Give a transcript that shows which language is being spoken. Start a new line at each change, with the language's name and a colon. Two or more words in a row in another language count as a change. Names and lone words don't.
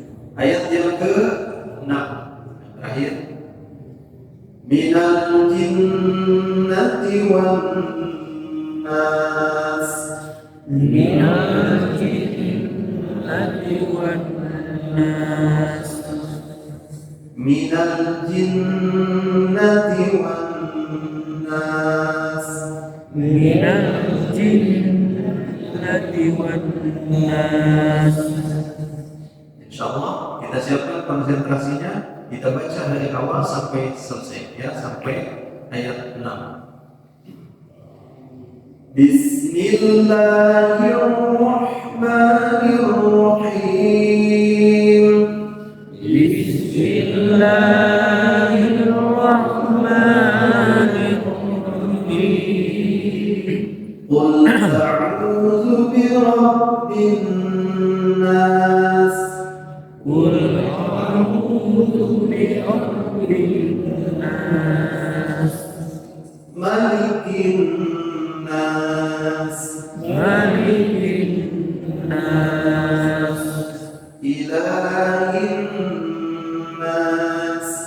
Indonesian: Ayat yang ke-6 terakhir.
Arabic: من الجنة والناس. من الجنة والناس. من الجنة والناس. من الجنة والناس.
Indonesian: Insyaallah kita siapkan konsentrasinya, kita baca dari awal sampai selesai ya, sampai ayat 6.
Arabic: بسم الله الرحمن الرحيم. بسم الله الرحمن الرحيم. قل أعوذ برب الناس. قل أعوذ برب الناس. ملك الناس. ملك الناس. إله الناس.